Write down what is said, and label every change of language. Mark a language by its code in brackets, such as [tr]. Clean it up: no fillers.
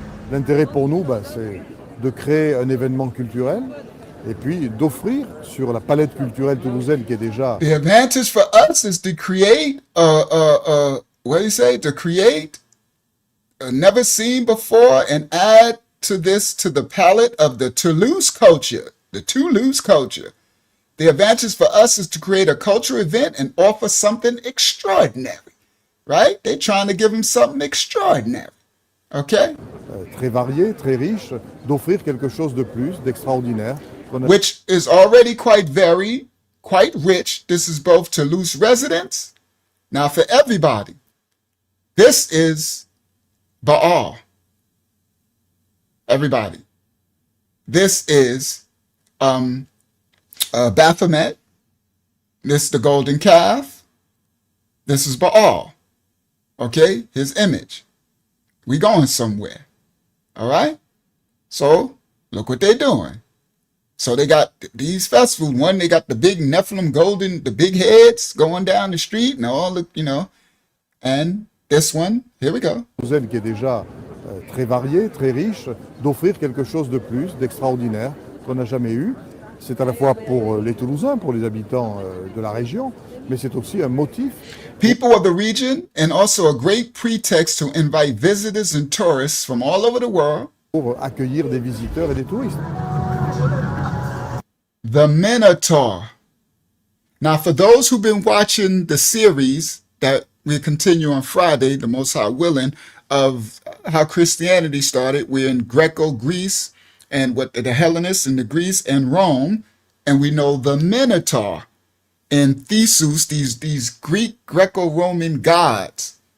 [fr] L'intérêt pour nous, c'est de créer un événement culturel et puis d'offrir sur la palette culturelle toulousaine qui est déjà... [en] The advantage for us is to create what do you say? To create a never seen before and add to the palette of the Toulouse culture. The Toulouse culture. The advantage for us is to create a cultural event and offer something extraordinary. Right? They're trying to give them something extraordinary. Okay? [fr] Très varié, très riche, d'offrir quelque chose de plus, d'extraordinaire. [en] Which is already quite varied, quite rich. This is both Toulouse residents. Now for everybody, this is Baal. Everybody. This is Baphomet. This is the golden calf. This is Baal. Okay? His image. We going somewhere. All right? So, look what they're doing. So they got these festivals. One, they got the big Nephilim golden, the big heads going down the street and all the, and this one, here we go. [fr] Qui est déjà très varié, très riche, d'offrir quelque chose de plus, d'extraordinaire, qu'on n'a jamais eu. C'est à la fois pour les Toulousains, pour les habitants de la région, mais c'est aussi un motif. [en] People of the region, and also a great pretext to invite visitors and tourists from all over the world. [fr] Pour accueillir des visiteurs et des touristes. [en] The Minotaur. Now, for those who've been watching the series that we continue on Friday, the Most High willing, of how Christianity started, we're in Greco-Greece and what the Hellenists in the Greece and Rome, and we know the Minotaur and Theseus, these Greek Greco-Roman gods.